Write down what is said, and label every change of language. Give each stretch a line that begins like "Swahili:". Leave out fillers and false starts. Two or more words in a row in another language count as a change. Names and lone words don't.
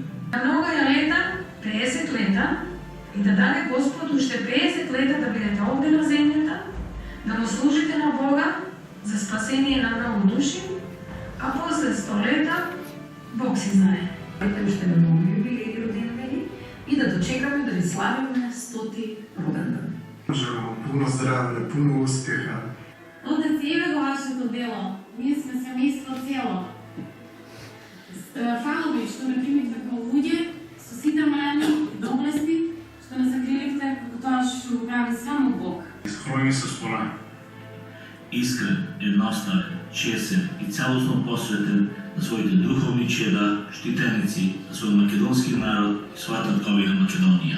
Macedonian: На нога лета, 50 лета, и да даде Господ уште 50 лета да бидете овде на земјата, да му служите на Бога за спасение на многу души, а после 100 лета, Бог си знае. Уште на многу јубилеи родендени и да дочекаме да ви славиме 100-ти роденден.
Serbian: Желам вам puno zdravlja, puno uspjeha.
Macedonian: Отец, еве го вашето дело. Ние сме семејство цело. Фала ви што ме примивте како луѓе, со сите мани и доблести, што не закриливте како тоа што го прави само Бог. Изхрони се спора. Искрен, едностан, чесен и целосно посветен на своите духовни чеда, штитеници на својот македонски народ и својата татковина Македонија.